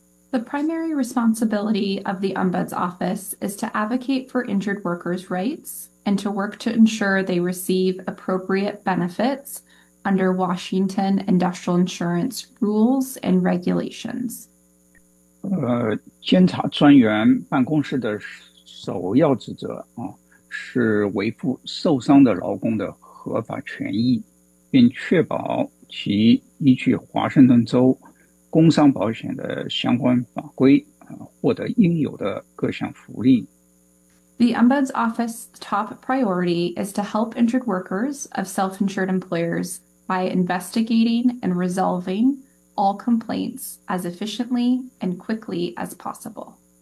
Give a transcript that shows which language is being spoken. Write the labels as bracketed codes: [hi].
[en] The primary responsibility of the Ombuds Office is to advocate for injured workers' rights and to work to ensure they receive appropriate benefits under Washington Industrial Insurance Rules and Regulations. [zh] 监察专员办公室的首要职责是维护受伤的劳工的合法权益，并确保其依据华盛顿州工伤保险的相关法规获得应有的各项福利。 [en] The Ombuds Office's top priority is to help injured workers of self-insured employers by investigating and resolving all complaints as efficiently and quickly as possible.